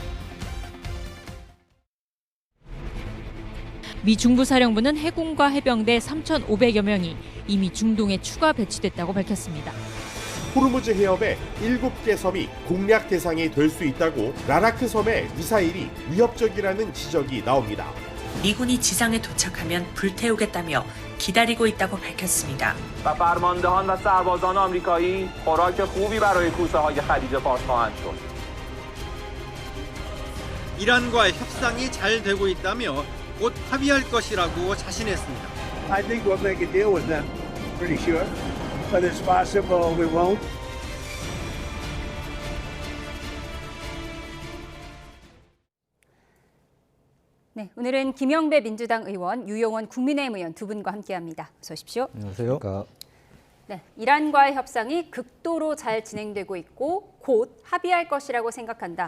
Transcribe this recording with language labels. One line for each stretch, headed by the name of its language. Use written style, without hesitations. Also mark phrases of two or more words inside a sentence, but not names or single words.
Korean: 미 중부사령부는 해군과 해병대 3,500여 명이 이미 중동에 추가 배치됐다고 밝혔습니다. 호르무즈 해협의 7개 섬이 공략 대상이 될 수 있다고 라라크 섬의 미사일이 위협적이라는 지적이 나옵니다. 미군이 지상에 도착하면 불태우겠다며 기다리고 있다고 밝혔습니다.
Persian: فرماندهان و سربازان آمریکایی خوراک خوبی برای کوسه‌های خلیج فارس خواهند شد.
Korean: 이란과의 협상이 잘 되고 있다며 곧 합의할 것이라고 자신했습니다.
English: I think we'll make a deal with them, pretty sure. But it's possible we won't.
Korean: 네, 오늘은 김영배 민주당 의원, 유용원 국민의힘 의원 두 분과 함께합니다. 어서 오십시오. 안녕하세요. 네, 이란과의 협상이 극도로 잘 진행되고 있고 곧 합의할 것이라고 생각한다.